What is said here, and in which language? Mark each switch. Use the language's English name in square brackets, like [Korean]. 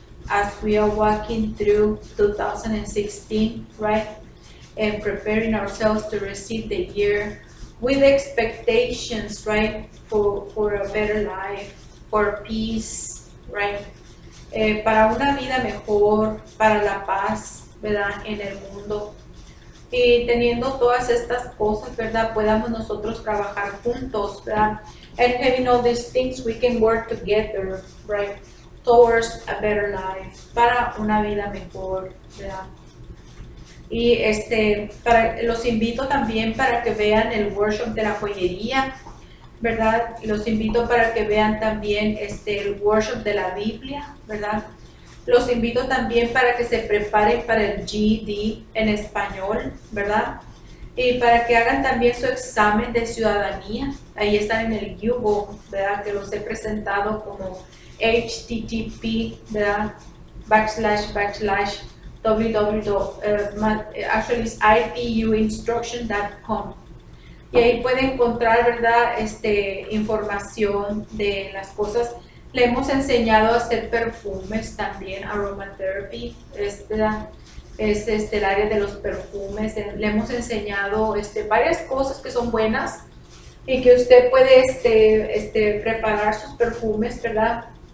[English] As we are walking through 2016, right? And preparing ourselves to receive the year with expectations, right? For a better life, for peace, right? [Spanish] Para una vida mejor, para la paz, ¿verdad? En el mundo. Y teniendo todas estas cosas, ¿verdad? Podamos nosotros trabajar juntos, ¿verdad? [English] And having all these things, we can work together, right? Towards a better life, [Spanish] para una vida mejor, ¿verdad? Y los invito también para que vean el workshop de la joyería, ¿verdad? Los invito para que vean también el workshop de la Biblia, ¿verdad? Los invito también para que se preparen para el GED en español, ¿verdad? Y para que hagan también su examen de ciudadanía. Ahí están en el Google, ¿verdad? Que los he presentado como http, ¿verdad? [English] // actually it's ipuinstruction.com. [Spanish] Y ahí pueden encontrar, ¿verdad? Información de las cosas. Le hemos enseñado a hacer perfumes también, aromatherapy, ¿verdad? Es el área de los perfumes. Le hemos enseñado varias cosas que son buenas y que usted puede preparar sus perfumes, ¿verdad?